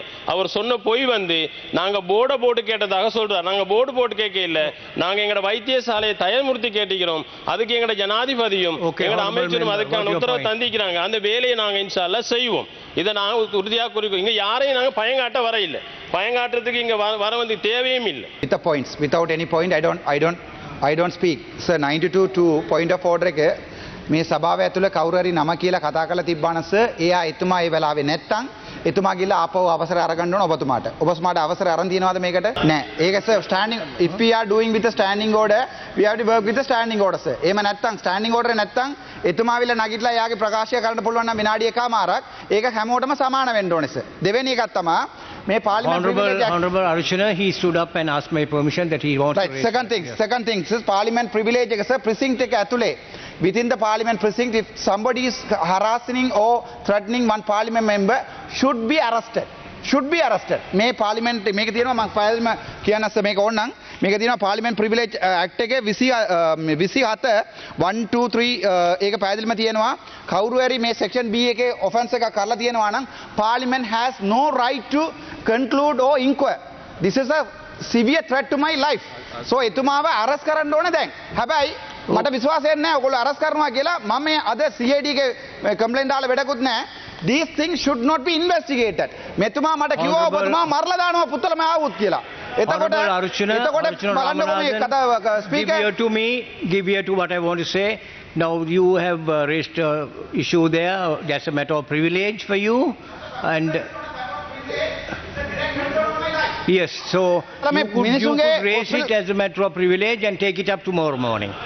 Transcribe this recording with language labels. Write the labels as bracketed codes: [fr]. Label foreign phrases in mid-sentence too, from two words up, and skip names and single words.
[ta] அவர் சொன்ன பொய் வந்து நாங்க போர்டை போட்டு கேட்டதாக சொல்றாரு. நாங்க போர்டு போட்டு கேட்க இல்லை. நாங்க எங்களோட வைத்தியசாலையை தயமுறுத்தி கேட்டிக்கிறோம். அதுக்கு எங்களோட ஜனாதிபதியும் எங்களோட அமைச்சரும் அதுக்கான உத்தரவு தந்திக்கிறாங்க. அந்த வேலையை நாங்க [ar] إن شاء الله [ta] செய்வோம். இதை நாங்கள் உறுதியாக குறிக்கோம். இங்க யாரையும் நாங்கள் பயங்காட்ட வர இல்லை. பயங்காட்டுறதுக்கு இங்க வர வந்து தேவையும் இல்லை. [en] With the points, without any point, I don't speak. [si] Sir, 92 [en] point of order [si] එක මේ සභාව ඇතුළේ කවුරු හරි නම කියලා කතා කරලා තිබ්බානම් සර් එයා එතුමා ඒ වෙලාවේ නැත්තම් එතුමා ගිහලා ආපහු අවසර අරගන්න ඕන ඔබතුමාට. ඔබතුමාට අවසර අරන් තියනවාද මේකට? නෑ. [en] ඒක sir standing, if we are doing with a standing order, we have to work with a standing order sir. [si] එහෙම නැත්තම් [en] standing order [si] නැත්තම් එතුමා විල නගිටලා එයාගේ ප්‍රකාශය කරන්න පුළුවන් නම් විනාඩි එකමාරක් ඒක හැමෝටම සමාන වෙන්න ඕනේ sir. දෙවෙනි එකක් තමයි මේ parliament [en] Honorable Archana, he stood up and asked my permission that he wants right, to second thing sir, parliament privilege එක sir precinct එක ඇතුලේ within the parliament precinct, if somebody is harassing or threatening one parliament member, should be arrested. [si] මේ parliament මේක තියෙනවා මම ෆයිල් එක කියන්න මේක ඕනනම් මේක තියෙනවා [en] parliament privilege act [si] එකේ 27 1 2 3 ඒක පැහැදිලිම තියෙනවා කවුරු හරි මේ section B එකේ offense එකක් කරලා තියෙනවා නම් [en] parliament has no right to conclude or inquire. This is a severe threat to my life. [si] So එතුමාව arrest කරන්න ඕනේ දැන්. හැබැයි මට විශ්වාසයක් නැහැ ඔයගොල්ලෝ අරස් කරනවා කියලා. මම මේ අද CID එකේ කම්ප්ලේන්ට් දාලා වැඩකුත් නැහැ. [en] These things should not be investigated. [si] මෙතුමා මට කිව්වා ඔබතුමා මරලා දානවා පුත්තලම ආවුත් කියලා. එතකොට බලන්නකො මේ කතා ස්පීකර් [en] give ear to what I want to say. Now you have raised issue there. That's a matter of privilege for you and yes, so you could raise it as a matter of privilege and take it up tomorrow morning.